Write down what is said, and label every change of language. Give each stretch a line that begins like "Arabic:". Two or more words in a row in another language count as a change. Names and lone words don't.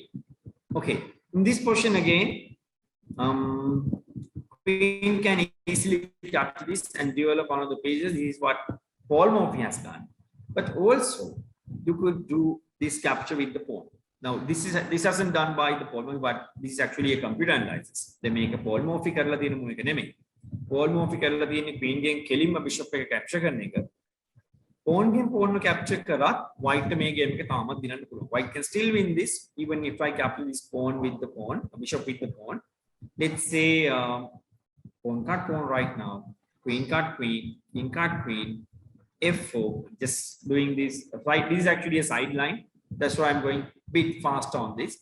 English: Okay, in this position again, queen can easily capture this and develop one of the pages. This is what Paul Morphy has done. But also, you could do this capture with the pawn. Now, this hasn't done by the Paul Morphy, but this is actually a computer analysis. They make a
Sinhala: Paul Morphy කරලා තියෙන මේක නෙමෙයි. Paul Morphy කරලා තියෙන්නේ queen ගෙන් කෙලින්ම bishop එක capture කරන එක. Pawn ගෙන් pawn capture කරත් white මේ game එක තාමත් දිනන්න පුළුවන්.
English: White can still win this even if I capture this pawn with the pawn, bishop with the pawn. Let's say pawn cut pawn right now, queen cut queen, king cut queen, f4. Just doing this right. This is actually a sideline. That's why I'm going a bit fast on this.